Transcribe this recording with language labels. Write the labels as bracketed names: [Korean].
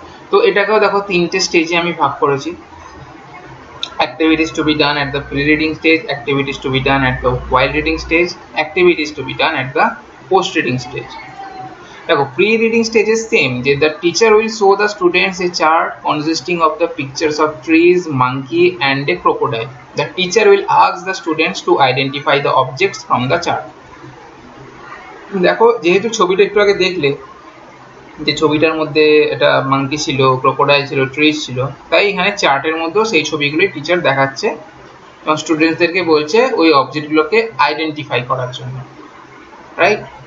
[Bangla] তো এটাকেও দেখো তিনটে স্টেজে আমি ভাগ করেছি। [English] Activities to be done at the pre-reading stage, activities to be done at the while reading stage, activities to be done at the post-reading stage. দেখো pre-reading stage is same, যে the teacher will show the students a chart consisting of the pictures of trees, monkey and a crocodile. The teacher will ask the students to identify the objects from the chart. [Bangla] দেখো যেহেতু ছবিটা একটু আগে দেখলে যে ছবিটার মধ্যে এটা মাঙ্কি ছিল, ক্রোকোডাইল ছিল, ট্রিজ ছিল, তাই এখানে চার্টের মধ্যেও সেই ছবিগুলোই টিচার দেখাচ্ছে এবং স্টুডেন্টসদেরকে বলছে ওই অবজেক্টগুলোকে আইডেন্টিফাই করার জন্য, রাইট?